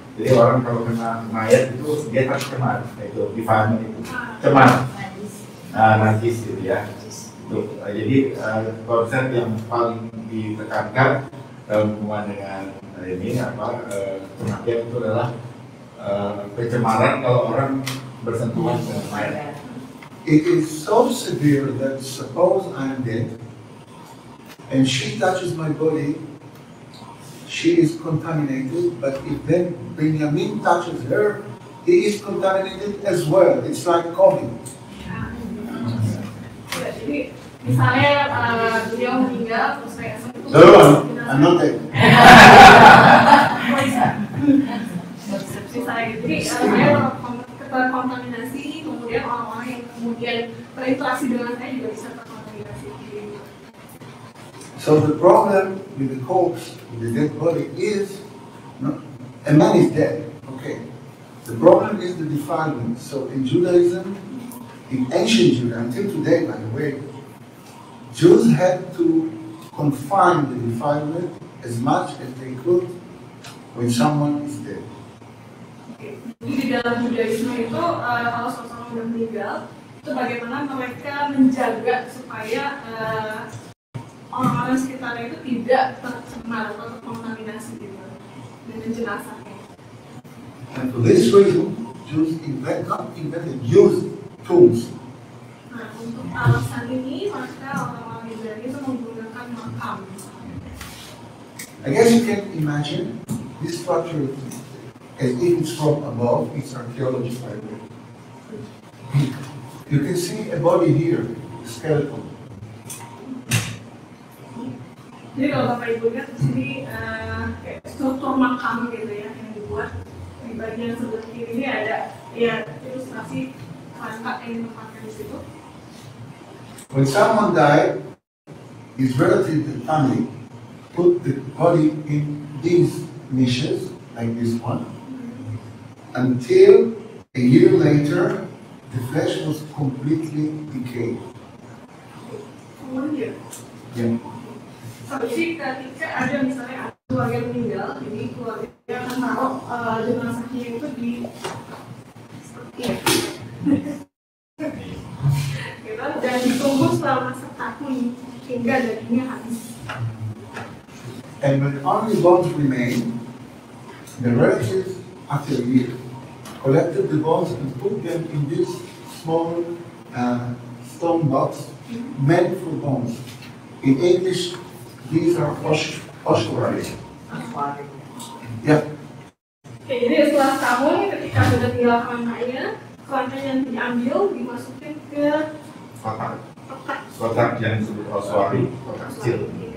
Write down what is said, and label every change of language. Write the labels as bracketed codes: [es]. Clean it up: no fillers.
[id] Jadi orang kalau kena mayat itu dia tercemar, itu defilement itu cemar, najis gitu ya. Jadi konsep yang paling ditekankan dalam hubungan dengan ini kematian itu adalah pencemaran kalau orang bersentuhan dengan mayat. [en] It is so severe that suppose I am dead and she touches my body, she is contaminated, but if then Benyamin touches her, he is contaminated as well. It's like COVID. [id] Jadi misalnya beliau meninggal terus saya sentuh. [en] No, I'm not dead. [id] Misalnya gitu, jadi saya terkontaminasi, kemudian orang-orang yang kemudian berinteraksi dengan saya juga bisa terkontaminasi. [en] So the problem with the corpse, with the dead body is, a man is dead, okay. The problem is the defilement. So in Judaism, in ancient Judaism, until today by the way, Jews had to confine the defilement as much as they could when someone is dead. [id] Jadi di dalam Judaisme itu kalau seseorang sudah meninggal, itu bagaimana mereka menjaga supaya orang-orang sekitarnya itu tidak tercemar atau terkontaminasi gitu dengan jenazahnya. [en] And for this reason, Jews used tombs. [id] Nah, untuk alasan ini maka orang-orang Israel itu menggunakan makam. [en] I guess you can imagine this structure as if it's from above. It's archaeology, by the way. You can see a body here, a skeleton. [id] Jadi kalau Bapak Ibu lihat di sini struktur makam gitu ya yang dibuat di bagian sebelah kiri ini ada ya ilustrasi kerangka yang ditempatkan di situ. [en] When someone died, his relative and family put the body in these niches, like this one, until a year later, the flesh was completely decayed. [id] Kemudian, Yeah. seperti ketika ada misalnya keluarga meninggal, jadi keluarga akan taruh jenazahnya itu di seperti gitu, dan ditunggu selama setahun hingga dagingnya habis. [en] And when only bones remained, the relatives, after a year, collected the bones and put them in this small stone box meant for bones. In English, these are ossuaries. Yeah. [id] Oke, jadi setelah tahun ketika sudah tinggal kerangkanya yang diambil dimasukin ke kotak yang disebut oswari, kotak kecil.